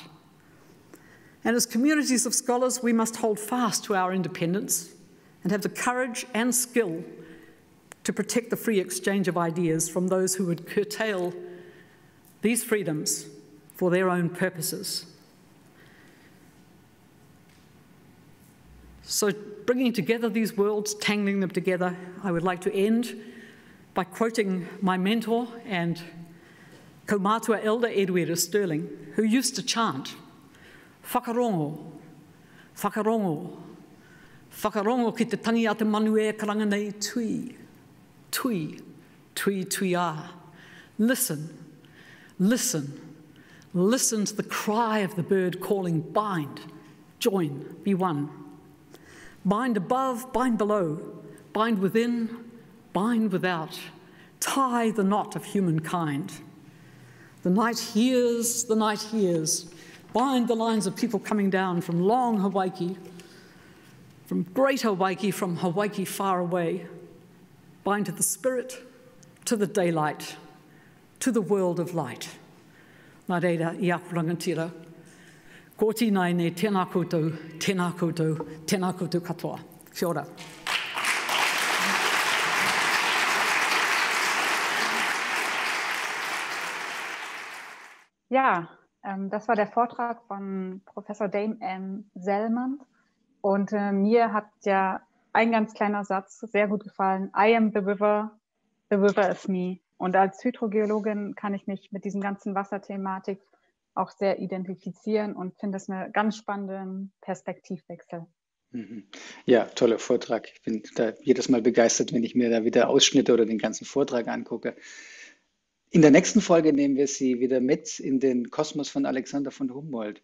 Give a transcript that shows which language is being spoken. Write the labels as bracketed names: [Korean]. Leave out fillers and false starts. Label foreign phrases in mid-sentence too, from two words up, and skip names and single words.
[English] And as communities of scholars, we must hold fast to our independence and have the courage and skill to protect the free exchange of ideas from those who would curtail these freedoms for their own purposes. So bringing together these worlds, tangling them together, I would like to end by quoting my mentor and kaumātua elder Edwina Sterling, who used to chant, [Māori] whakarongo, whakarongo, whakarongo ki te tangi a te manu e karanga nei tui, tui, tui, tui a. [English] Listen, listen, listen to the cry of the bird calling, bind, join, be one. Bind above, bind below, bind within, bind without, tie the knot of humankind. The night hears, the night hears, bind the lines of people coming down from long Hawaii, from great Hawaii, from Hawaii far away, bind to the spirit, to the daylight, to the world of light. [Māori] Nā reira, I aku rangatira. Ko tīnai ne tēnā koutou, tēnā koutou, tēnā koutou katoa. Kia ora. [German] Ja, das war der Vortrag von Professor Dame Salmond. Und mir hat ja ein ganz kleiner Satz sehr gut gefallen. [English] I am the river is me. [German] Und als Hydrogeologin kann ich mich mit diesem ganzen Wasserthematik auch sehr identifizieren und finde es einen ganz spannenden Perspektivwechsel. Ja, toller Vortrag. Ich bin da jedes Mal begeistert, wenn ich mir da wieder Ausschnitte oder den ganzen Vortrag angucke. In der nächsten Folge nehmen wir Sie wieder mit in den Kosmos von Alexander von Humboldt.